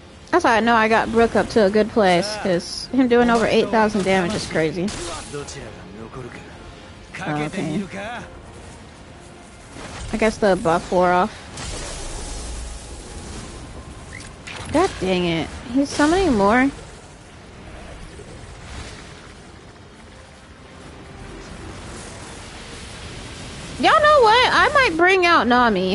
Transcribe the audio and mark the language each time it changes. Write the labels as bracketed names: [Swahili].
[English] That's how I know I got Brook up to a good place, because him doing over 8,000 damage is crazy. [Japanese] どちらが残るかかけてみるか。 [English] I guess the buff wore off. God dang it. He's summoning more. Y'all know what? I might bring out Nami.